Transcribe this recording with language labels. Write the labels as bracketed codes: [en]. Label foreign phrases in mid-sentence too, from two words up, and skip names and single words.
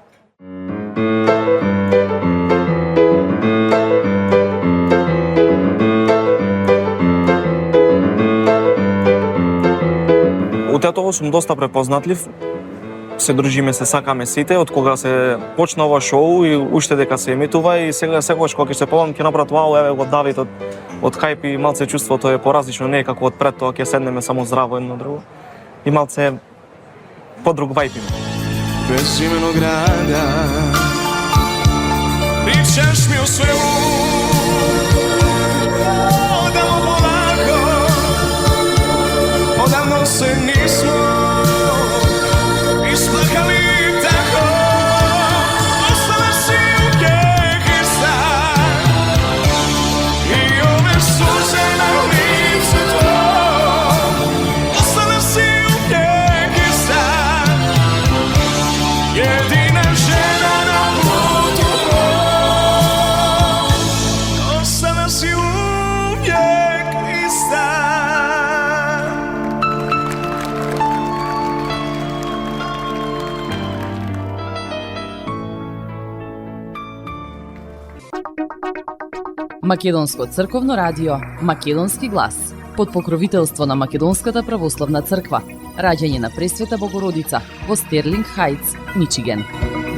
[mk] У Тетово сум доста препознатлив, се дружиме, се сакаме сите, од кога се почна ова шоу и уште дека се емитува и сега секогаш кога ќе се повам ќе направат вау, еве го Давид од Хајп и малце чувството е поразлично, не е како од пред тоа ќе седнеме само здраво едно друго. И малце подруг вајп има. [hr] Безимено града, pričaš mi o svemu, odamo polako, odavno se nismo isplakali tako, ostale si uvijek ista i ove suze na licu tvoj, ostale si uvijek ista, jedina žena na putu moj, ostale si uvijek ista. [mk] Македонско црковно радио, Македонски глас, под покровителство на Македонската православна црква, раѓање на Пресвета Богородица во Стерлинг Хајтс, Мичиген.